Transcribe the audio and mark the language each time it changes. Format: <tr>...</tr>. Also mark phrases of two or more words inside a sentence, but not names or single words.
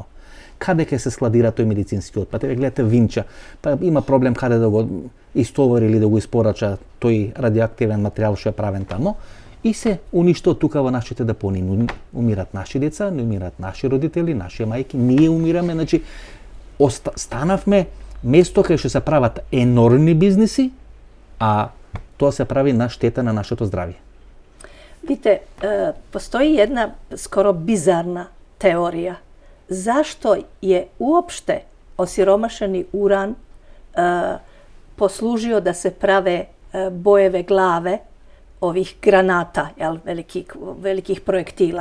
<mk>Каде ќе се складира тој медицински отпад? Еве гледате Винча, па има проблем каде да го истовари или да го испорача тој радиоактивен материјал што е правен тамо и се уништо тука во нашите депонии. Умират наши деца, не умират наши родители, наши мајки, ние умираме, значи станавме место кај што се прават енормни бизниси, а тоа се прави на штета на нашето здравје.</mk> <sr>Vidite, postoji jedna skoro bizarna teorija. Zašto je uopšte osiromašeni uran poslužio da se prave bojeve glave ovih granata, velikih projektila?</sr>